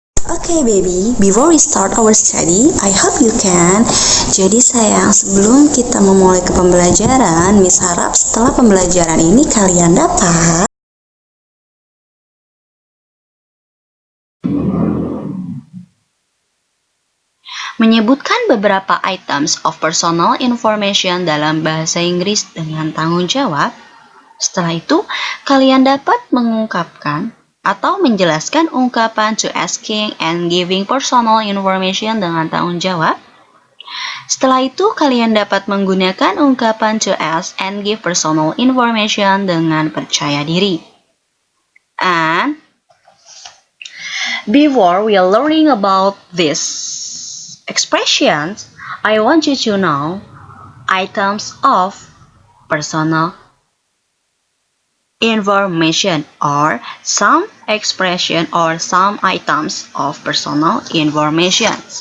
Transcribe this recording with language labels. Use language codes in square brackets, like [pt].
[en] Okay baby, before we start our study, I hope you can. [id] Jadi sayang, sebelum kita memulai ke pembelajaran, Miss harap setelah pembelajaran ini kalian dapat menyebutkan beberapa [en] items of personal information [id] dalam bahasa Inggris dengan tanggung jawab. Setelah itu, kalian dapat mengungkapkan atau menjelaskan ungkapan [en] to asking and giving personal information [id] dengan tanggung jawab. Setelah itu, kalian dapat menggunakan ungkapan [en] to ask and give personal information [id] dengan percaya diri. [en] And before we are learning about these expressions, I want you to know items of personal information or some expression or some items of personal information.